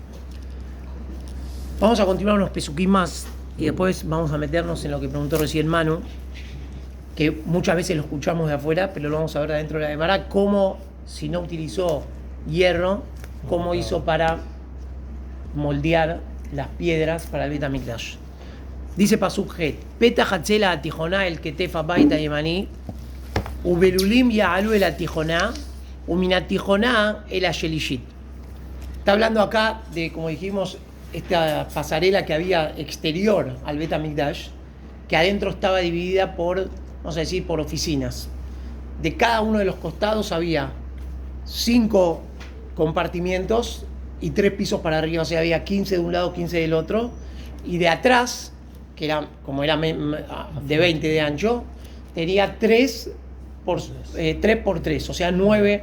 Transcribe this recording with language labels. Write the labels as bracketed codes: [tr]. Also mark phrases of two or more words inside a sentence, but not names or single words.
[es] Vamos a continuar unos pesuquín más y después vamos a meternos en lo que preguntó recién Manu, que muchas veces lo escuchamos de afuera, pero lo vamos a ver de adentro de la Gemara, cómo, si no utilizó hierro, cómo hizo para moldear las piedras para el Bet HaMikdash. [he] Dice פסוק ח, פתח הצלע התיכונה אל כתף הבית הימנית ובלולים יעלו על התיכונה ומן התיכונה אל השלישית. [es] Está hablando acá de, como dijimos, esta pasarela que había exterior al Bet HaMikdash, que adentro estaba dividida por, vamos a decir, por oficinas. De cada uno de los costados había 5 compartimientos y 3 pisos para arriba, o sea, había 15 de un lado, 15 del otro, y de atrás, que era, como era de 20 de ancho, tenía 3 por 3, o sea 9.